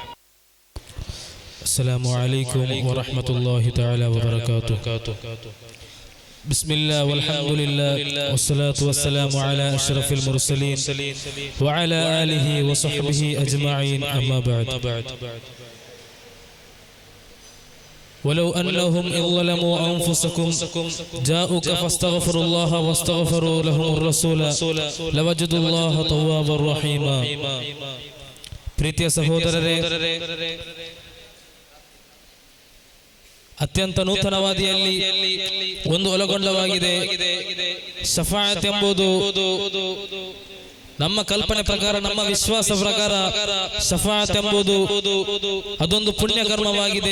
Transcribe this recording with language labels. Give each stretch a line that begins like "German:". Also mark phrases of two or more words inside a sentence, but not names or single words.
Arabic: السلام عليكم ورحمة الله تعالى وبركاته. بسم الله والحمد لله والصلاة والسلام على أشرف المرسلين وعلى آله وصحبه أجمعين. أما بعد. ولو أنهم إذ ظلموا أنفسكم جاءوك فاستغفروا الله واستغفروا لهم الرسول لوجدوا الله توابا رحيما.
Kannada: ಪ್ರೀತಿಯ ಸಹೋದರರೇ, ಅತ್ಯಂತ ನೂತನವಾದಿಯಲ್ಲಿ ಒಂದು ಒಳಗೊಂಡವಾಗಿದೆ ಶಫಾಅತ್ ಎಂಬುದು. ನಮ್ಮ ಕಲ್ಪನೆ ಪ್ರಕಾರ, ನಮ್ಮ ವಿಶ್ವಾಸ ಪ್ರಕಾರ ಶಫಾಅತ್ ಎಂಬುದು ಅದೊಂದು ಪುಣ್ಯ ಕರ್ಮವಾಗಿದೆ.